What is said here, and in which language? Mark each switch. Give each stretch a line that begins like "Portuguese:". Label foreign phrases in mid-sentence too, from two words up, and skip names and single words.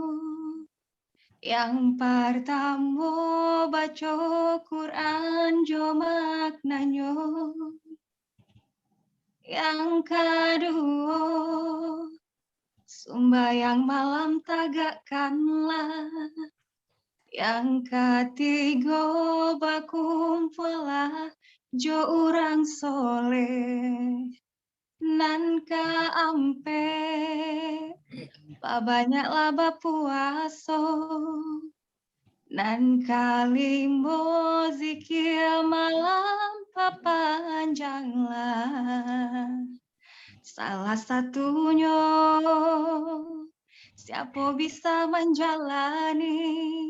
Indonesian: Yang pertama baca Quran
Minangkabau: jo maknanyo.
Indonesian: Yang kedua sembahyang malam tagakkanlah. Yang ketiga
Minangkabau: bakumpulah jo
Indonesian: orang soleh.
Minangkabau: Nan kaampe banyaklah bapuaso. Nan kalimo zikir malam papanjanglah.
Indonesian: Salah satunya siapa bisa menjalani.